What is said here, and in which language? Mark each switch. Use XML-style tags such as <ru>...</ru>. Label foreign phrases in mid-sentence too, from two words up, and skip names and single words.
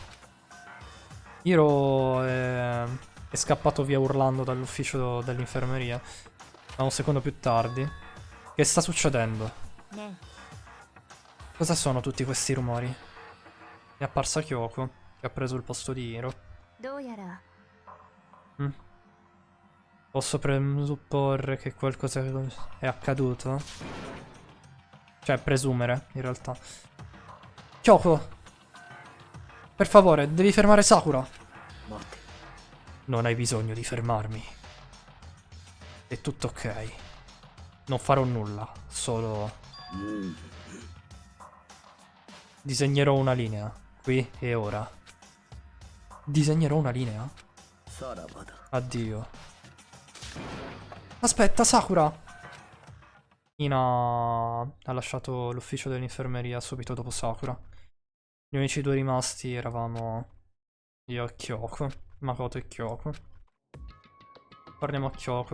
<it>Hiro è scappato via urlando dall'ufficio dell'infermeria. Ma un secondo più tardi. Che sta succedendo?</it> <ja>ね</ja> <it>Cosa sono tutti questi rumori? È apparsa Kyoko, che ha preso il posto di Hiro.</it> <ja>えどうやら</ja> <it>Posso presupporre che qualcosa è accaduto? Cioè, presumere, in realtà. Kyoko! Per favore, devi fermare Sakura!</it> <ja>待て</ja> <it>Non hai bisogno di fermarmi. È tutto ok. Non farò nulla, solo... disegnerò una linea, qui e ora. Disegnerò una linea?</it> <ja>さらばだ</ja> <it>Addio. Aspetta, Sakura! Ina ha lasciato l'ufficio dell'infermeria subito dopo Sakura. Gli unici due rimasti eravamo io e Kyoko. Makoto e Kyoko. Torniamo a Kyoko.</it>